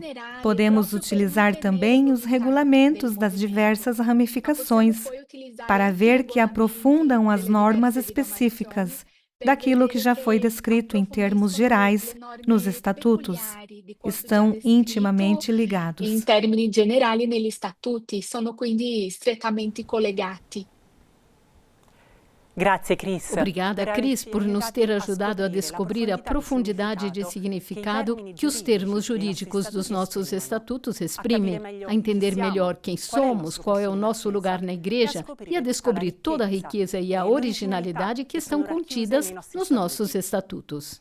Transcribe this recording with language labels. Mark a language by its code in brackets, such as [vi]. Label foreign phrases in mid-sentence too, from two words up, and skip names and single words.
[pt] Podemos utilizar também os regulamentos das diversas ramificações para ver que aprofundam as normas específicas daquilo que já foi descrito em termos gerais nos estatutos. Estão intimamente ligados. [it] In termini generali negli statuti sono quindi strettamente collegati. [pt] Obrigada, Cris, por nos ter ajudado a descobrir a profundidade de significado que os termos jurídicos dos nossos estatutos exprimem, a entender melhor quem somos, qual é o nosso lugar na Igreja e a descobrir toda a riqueza e a originalidade que estão contidas nos nossos estatutos.